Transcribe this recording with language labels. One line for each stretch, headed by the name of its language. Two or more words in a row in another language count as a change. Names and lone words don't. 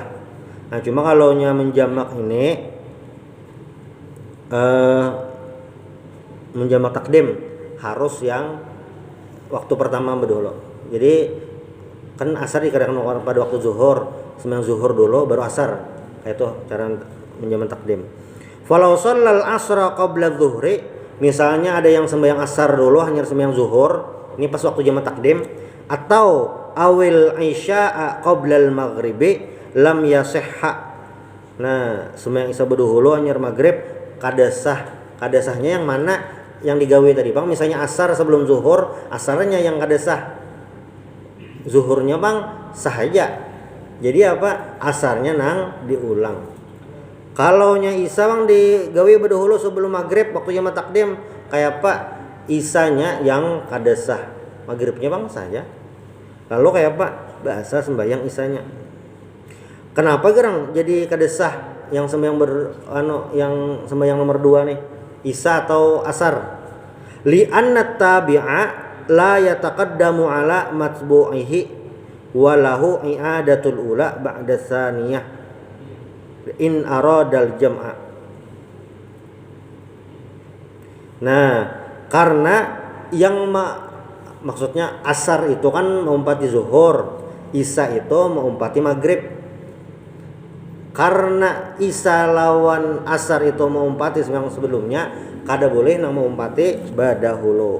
Banjar: Nah cuma kalau nya menjamak ini menjamak takdim harus yang waktu pertama dahulu. Jadi kan asar dikerjakan pada waktu zuhur, sembahyang zuhur dulu baru asar. Kayak itu cara menjamak takdim.
Arabic: فلو صلى العصر قبل الظهر,
Banjar: misalnya ada yang sembahyang asar dulu hanya sembahyang zuhur, ini pas waktu jamak takdim, atau
Arabic: أو العشاء قبل المغرب لم يصح.
Banjar: Nah, sembahyang isya dahulu hanya maghrib kada sahnya yang mana yang digawe tadi Bang. Misalnya asar sebelum zuhur, asarnya yang kada sah. Zuhurnya Bang sah aja. Jadi apa? Asarnya nang diulang. Kalau nya isya Bang digawe berdahulu sebelum maghrib waktu jamak takdim, kayak apa? isanya yang kada sah, maghribnya bang sah ya. Lalu kayak apa? Bahasa sembahyang isanya. Kenapa gerang jadi kada sah yang sembahyang yang sembahyang nomor 2 nih? Isya atau asar?
Arabic: لأن التابع لا يتقدم على متبوعه وله إعادة الأولى بعد الثانية إن أراد الجمع.
Banjar: Nah, karena yang maksudnya asar itu kan mengumpati zuhur, isya itu mengumpati maghrib. Karena isya lawan asar itu mengumpati yang sebelumnya, kada boleh nang mengumpati badahulu.